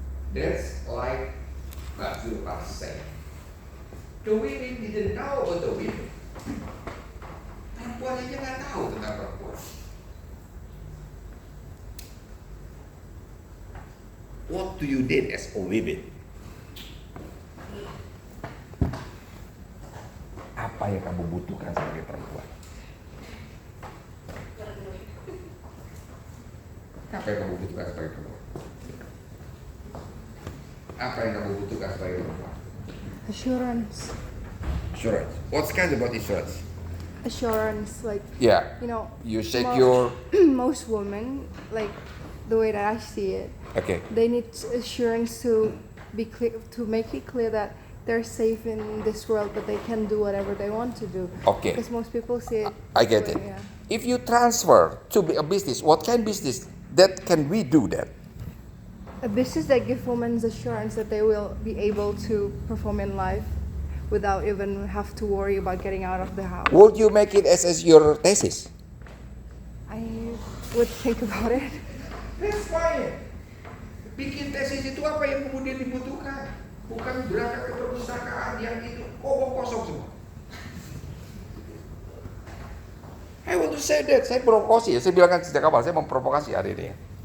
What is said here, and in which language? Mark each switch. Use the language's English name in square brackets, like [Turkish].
[English] That's like Mbak Zulfar said. The women didn't know about the women. [Indonesian] Perempuan aja nggak tahu tentang perempuan. [English] What do you need as a women? [Indonesian] Apa yang kamu butuhkan sebagai perempuan? Apa yang kamu butuhkan sebagai perempuan? Apa yang kamu butuhkan sebagai perempuan? [English] Assurance. Assurance. What's kind about insurance? Assurance, like, Yeah. you know, You secure. most women, like, the way that I see it, Okay. they need assurance to be clear, to make it clear that they're safe in this world, but they can do whatever they want to do. Okay. Because most people see it. I get it. Yeah. If you transfer to be a business, what kind of business that can we do that? A business that gives women assurance that they will be able to perform in life without even have to worry about getting out of the house. Would you make it as your thesis? I would think about it. That's fine. [Indonesian] Bikin tesis itu apa yang kemudian dibutuhkan, bukan berangkat ke perpustakaan yang itu kosong semua. [English] I want to say that, [Indonesian] saya provokasi ya, saya bilang kan sejak awal saya memprovokasi hari ini ya.